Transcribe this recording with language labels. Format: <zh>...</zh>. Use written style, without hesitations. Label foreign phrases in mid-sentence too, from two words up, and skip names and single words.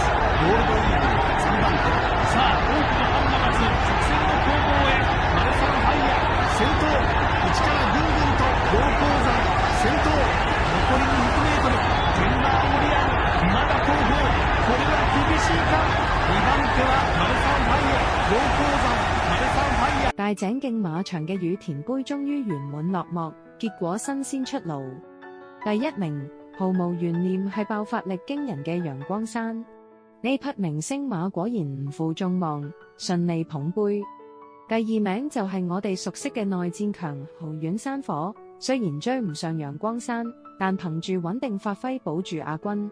<ja>ゴールドイーグル3番手、さあ多くのファンが待つ直線の攻防へ、マルサンファイア先頭、内からぐんぐんと陽光山先頭、残りの 100m デンマーモリアルまだ後方、これは厳しいか。2番手はマルサンファイア、陽光山マルサンファイア。</ja> <yue>大井競馬場嘅羽田杯終於圓滿落幕，結果新鮮出爐。第一名毫無懸念係爆發力驚人嘅陽光山，呢匹明星馬果然唔負眾望，順利捧杯。第二名就係我哋熟悉嘅內戰強豪遠山火，雖然追唔上陽光山，但憑住穩定發揮保住亞軍。</yue>